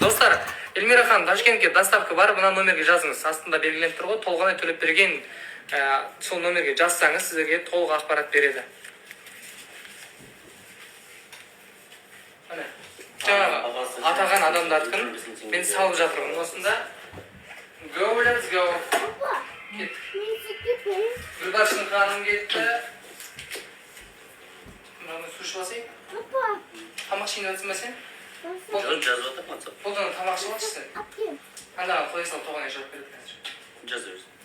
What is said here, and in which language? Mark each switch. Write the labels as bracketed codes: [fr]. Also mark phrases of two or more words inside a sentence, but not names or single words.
[kk] Достар, Эльмира ханым, Ташкентке доставка бар, мына номерге жазыңыз. Астында белгіленіп тұр ғой, толғанай төлеп берген сол номерге жазсаңыз, сіздерге толық ақпарат береді. Жаңағы атаған адамдардікін мен салып жатырмын осында. [en] Go, let's go. [kk] Кет. Гүлбаршын ханым кетті. Мынаны су ішіп алсай? Тамақ ішейін өтсін бе сен? жазып жатыр ма? Қолдан тамақ ішіп алшы сен. Ана қоя сал, тоғанай жауап береді қазір. Жазıyoruz.